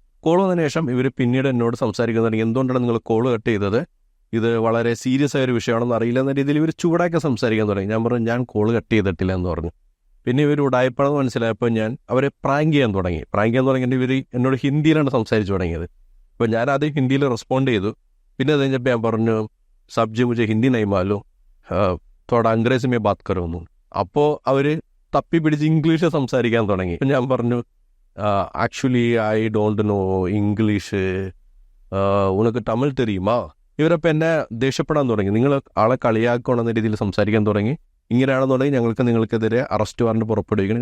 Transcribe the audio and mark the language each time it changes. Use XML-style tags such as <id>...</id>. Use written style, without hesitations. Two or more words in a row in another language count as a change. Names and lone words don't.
<ml>കോൾ വന്നതിന് ശേഷം ഇവർ പിന്നീട് എന്നോട് സംസാരിക്കുന്നുണ്ടെങ്കിൽ എന്തുകൊണ്ടാണ് നിങ്ങൾ</ml> <en>call cut</en> <ml>ചെയ്തത്, ഇത് വളരെ സീരിയസ് ആയൊരു വിഷയമാണെന്ന് അറിയില്ല എന്ന രീതിയിൽ ഇവർ ചൂടാക്കി സംസാരിക്കാൻ തുടങ്ങി. ഞാൻ പറഞ്ഞു ഞാൻ</ml> <en>call cut</en> <ml>ചെയ്തിട്ടില്ല എന്ന് പറഞ്ഞു. പിന്നെ ഇവർ ഉടായ്പാണെന്ന് മനസ്സിലായപ്പോൾ ഞാൻ അവരെ പ്രാങ്ക് ചെയ്യാൻ തുടങ്ങി. ഇവർ എന്നോട് ഹിന്ദിയിലാണ് സംസാരിച്ചു തുടങ്ങിയത്. അപ്പോൾ ഞാൻ ആദ്യം ഹിന്ദിയിൽ റെസ്പോണ്ട് ചെയ്തു. പിന്നെ അത് കഴിഞ്ഞപ്പോൾ ഞാൻ പറഞ്ഞു</ml> <hi>साबजी मुझे हिंदी नहीं मालूम थोड़ा अंग्रेजी में बात करो എന്ന്.</hi> <ml>അപ്പോൾ അവർ തപ്പി പിടിച്ച് ഇംഗ്ലീഷ് സംസാരിക്കാൻ തുടങ്ങി. അപ്പം ഞാൻ പറഞ്ഞു</ml> <en>actually I don't know English,</en> <ta>உனக்கு தமிழ் தெரியுமா.</ta> <ml>ഇവരപ്പോൾ എന്നെ ദേഷ്യപ്പെടാൻ തുടങ്ങി. നിങ്ങൾ ആളെ കളിയാക്കണമെന്ന രീതിയിൽ സംസാരിക്കാൻ തുടങ്ങി. ഇങ്ങനെയാണെന്നുണ്ടെങ്കിൽ നിങ്ങൾക്കെതിരെ</ml> <en>arrest warrant</en> <ml>പുറപ്പെടുവിക്കണം.</ml>